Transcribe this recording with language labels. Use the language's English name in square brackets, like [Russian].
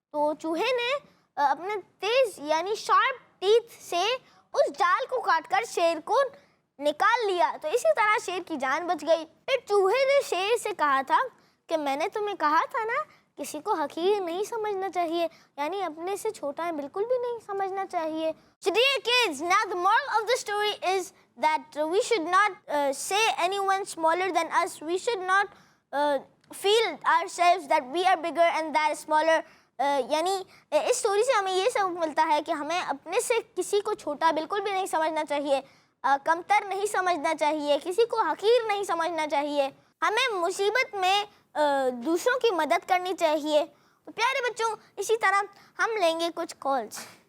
[Urdu] تو چوہے نے اپنے تیز یعنی شارپ ٹیتھ سے اس جال کو کاٹ کر شیر کو نکال لیا. تو اسی طرح شیر کی جان بچ گئی. پھر چوہے نے شیر سے کہا تھا کہ میں نے تمہیں کہا تھا نا, کسی کو حقیر نہیں سمجھنا چاہیے, یعنی اپنے سے چھوٹا ہے بالکل بھی نہیں سمجھنا چاہیے. [English] So dear kids, now the moral of the story is that we should not say anyone smaller than us. We should not feel ourselves that we are bigger and that is smaller. [Urdu] یعنی اس story سے ہمیں یہ سبق ملتا ہے کہ ہمیں اپنے سے کسی کو چھوٹا بالکل بھی نہیں سمجھنا چاہیے, کمتر نہیں سمجھنا چاہیے, کسی کو حقیر نہیں سمجھنا چاہیے. ہمیں مصیبت میں دوسروں کی مدد کرنی چاہیے. پیارے بچوں, اسی طرح ہم لیں گے کچھ کالز.